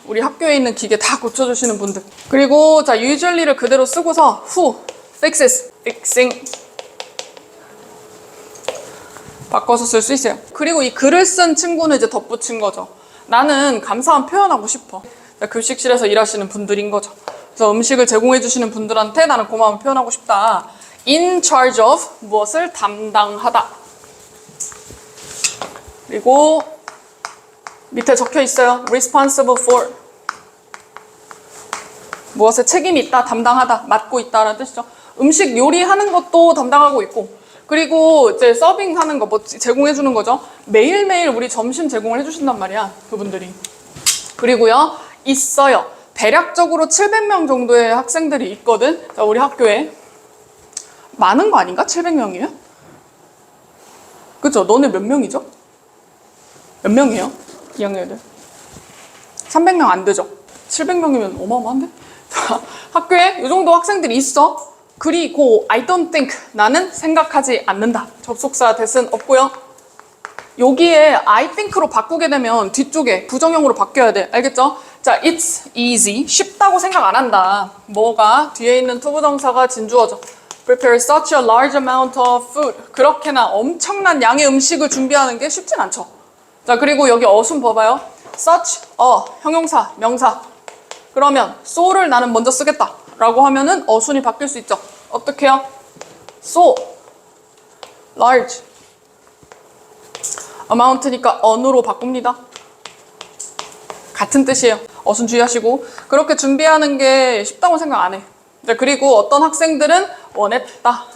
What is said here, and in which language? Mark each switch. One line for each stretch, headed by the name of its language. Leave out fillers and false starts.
Korean: 우리 학교에 있는 기계 다 고쳐주시는 분들. 그리고 자, usually를 그대로 쓰고서
English: who fixes,
Korean: fixing 바꿔서 쓸 수 있어요. 그리고 이 글을 쓴 친구는 이제 덧붙인 거죠. 나는 감사함 표현하고 싶어. 급식실에서 일하시는 분들인 거죠. 그래서 음식을 제공해 주시는 분들한테 나는 고마움을 표현하고 싶다.
English: In charge of
Korean: 무엇을 담당하다. 그리고 밑에 적혀 있어요.
English: Responsible for
Korean: 무엇에 책임이 있다, 담당하다, 맡고 있다라는 뜻이죠. 음식 요리하는 것도 담당하고 있고, 그리고 이제 서빙하는 거, 뭐 제공해 주는 거죠. 매일매일 우리 점심 제공을 해주신단 말이야, 그분들이. 그리고요, 있어요. 대략적으로 700명 정도의 학생들이 있거든. 자, 우리 학교에. 많은 거 아닌가? 700명이면? 그죠? 너네 몇 명이죠? 몇 명이에요? 2학년 애들. 300명 안 되죠? 700명이면 어마어마한데? 자, 학교에 이 정도 학생들이 있어. 그리고
English: I don't think,
Korean: 나는 생각하지 않는다. 접속사 that은 없고요. 여기에 I think로 바꾸게 되면 뒤쪽에 부정형으로 바뀌어야 돼. 알겠죠? 자,
English: it's easy.
Korean: 쉽다고 생각 안 한다. 뭐가? 뒤에 있는 투부정사가 진주어죠.
English: Prepare such a large amount of food.
Korean: 그렇게나 엄청난 양의 음식을 준비하는 게 쉽진 않죠. 자, 그리고 여기 어순 봐봐요.
English: Such a,
Korean: 형용사, 명사. 그러면 so를 나는 먼저 쓰겠다 라고 하면은 어순이 바뀔 수 있죠. 어떻게 해요?
English: So large amount
Korean: 니까 on으로 바꿉니다. 같은 뜻이에요. 어순 주의하시고. 그렇게 준비하는 게 쉽다고 생각 안 해. 자, 그리고 어떤 학생들은 원했다.